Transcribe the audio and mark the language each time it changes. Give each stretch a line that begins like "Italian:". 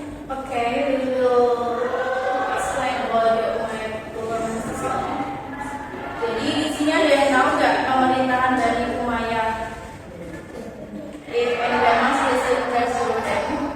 English: Okay, we will explain about the Umayyad government system.
Indonesian: Jadi di sini ada yang tahu nggak pemerintahan dari Umayyah?
English: If anyone else is raise your hand.